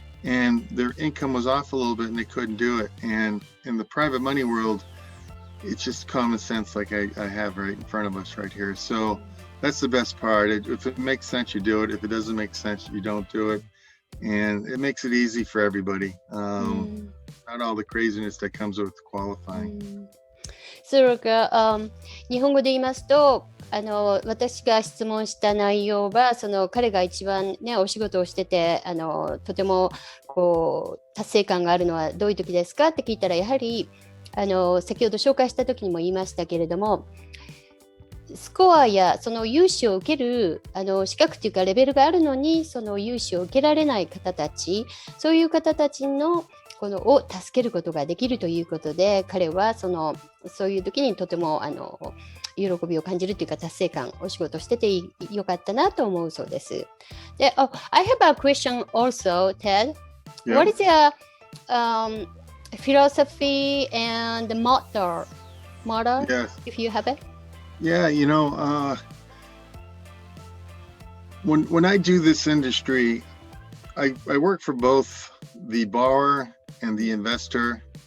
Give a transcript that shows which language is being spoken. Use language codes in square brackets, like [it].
[en] And their income was off a little bit and they couldn't do it. And in the private money world, it's just common sense like I have right in front of us right here. So that's the best part. If it makes sense, you do it. If it doesn't make sense, you don't do it. And it makes it easy for everybody. Not all the craziness that comes with qualifying. [ja] それが、日本語で言いますと、私が質問した内容は彼が一番、ね、お仕事をしててとても達成感があるのはどういう時ですかって聞いたら、やはり先ほど紹介した時にも言いましたけれども、スコアやその融資を受ける資格というかレベルがあるのにその融資を受けられない方たち、そういう方たちのを助けることができるということで、彼はそういう時にとても喜びを感じるというか達成感、お仕事しててよかったなと思うそうです。 [en] で、I have a question also, Ted. Yeah. What is your philosophy and motto, Yes. if you have it? Yeah, when I do this industry, I work for both the borrower and the investor.